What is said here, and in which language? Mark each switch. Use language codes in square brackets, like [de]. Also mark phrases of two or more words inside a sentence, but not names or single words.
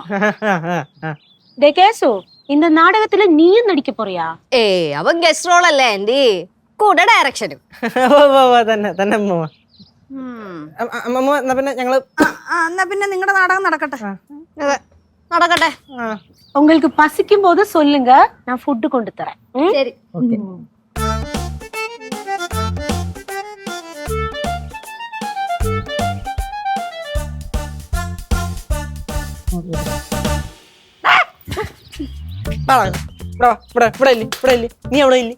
[ml] കേശു, இந்த നാടകത്തില് നീയും [ta] நடிக்க போறியா? [ml] അവൻ [en] guest role [ml] അല്ലേ ആന്റി, കൂടെ ഡയറക്ഷനും. തന്നെ അമ്മൂമ്മ. പിന്നെ ഞങ്ങള് എന്നാ പിന്നെ നിങ്ങളുടെ നാടകം നടക്കട്ടെ. നടക്കട്ടെ. [ta] உங்களுக்கு பசிக்கும் போது சொல்லுங்க, நான் ஃபுட் கொண்டு தரேன். [ml] ശരി. നീ അവിടെ ഇല്ലേ?